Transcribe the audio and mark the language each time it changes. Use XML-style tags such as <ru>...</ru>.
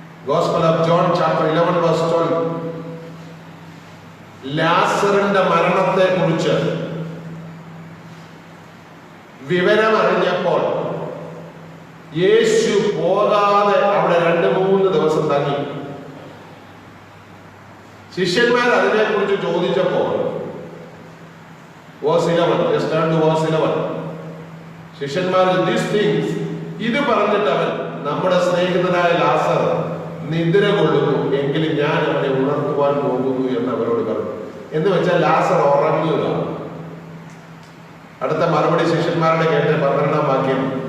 <en>Gospel of John, chapter 11, verse 12.</en> <ml>ലാസറിന്റെ മരണത്തെ കുറിച്ച് വിവരമറിഞ്ഞപ്പോൾ യേശു പോകാതെ അവിടെ 2-3 ദിവസം തങ്ങി. ശിഷ്യന്മാർ അതിനെക്കുറിച്ച് ചോദിച്ചപ്പോൾ</ml> <en>verse 11, just turn to verse 11.</en> <ml>ശിഷ്യന്മാർ</ml> <en>these things,</en> <ml>ഇത് പറഞ്ഞിട്ട് അവൻ, നമ്മുടെ സ്നേഹിതനായ ലാസർ നിദ്ര കൊള്ളുന്നു, എങ്കിലും ഞാൻ അവനെ ഉണർത്തുവാൻ പോകുന്നു എന്ന് അവരോട് പറഞ്ഞു. എന്ന് വെച്ചാൽ ലാസർ ഉറങ്ങുക. അടുത്ത മറുപടി ശിഷ്യന്മാരുടെ കേട്ട് 12-ാം വാക്യം.</ml>